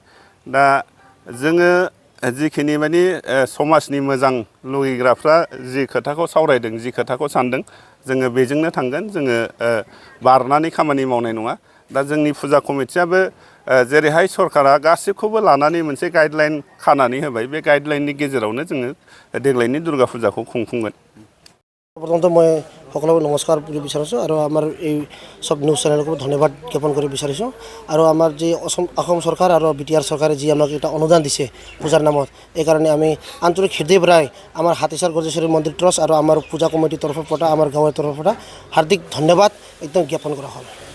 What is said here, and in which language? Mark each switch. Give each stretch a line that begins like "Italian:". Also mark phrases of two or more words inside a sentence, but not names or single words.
Bodo: दा जोङो जिखिनि माने समाजनि मोजां लुगैग्राफ्रा जि खोथाखौ सावरायदों, जि खोथाखौ सानदों, जोङो बेजोंनो थांगोन। जोङो बारनानै खामानि मावनाय नङा। दा जोंनि फुजा कमिटियाबो जेरैहाय सरकारा गासिबखौबो लानानै मोनसे गाइडलाइन खानानै होबाय, बे गाइडलाइननि गेजेरावनो जोङो देग्लायनि दुर्गा फुजाखौ खुंफुंगोन।
Assamese: प्रथमत मैं সকলকে নমস্কাৰ বুলি বিচাৰিছোঁ আৰু আমাৰ এই সব নিউজ চেনেলকো ধন্যবাদ জ্ঞাপন কৰিব বিচাৰিছোঁ। আৰু আমাৰ যি অসম চৰকাৰ আৰু বিটিআৰ চৰকাৰে যি আমাক এটা অনুদান দিছে পূজাৰ নামত, এই কাৰণে আমি আন্তৰিক হৃদয় পৰাই আমাৰ হাতীচাৰ গজেশ্বৰী মন্দিৰ ট্ৰাষ্ট আৰু আমাৰ পূজা কমিটিৰ তৰফৰ পৰা আমাৰ গাঁৱৰ তৰফৰ পৰা হাৰ্দিক ধন্যবাদ একদম জ্ঞাপন কৰা হ'ল।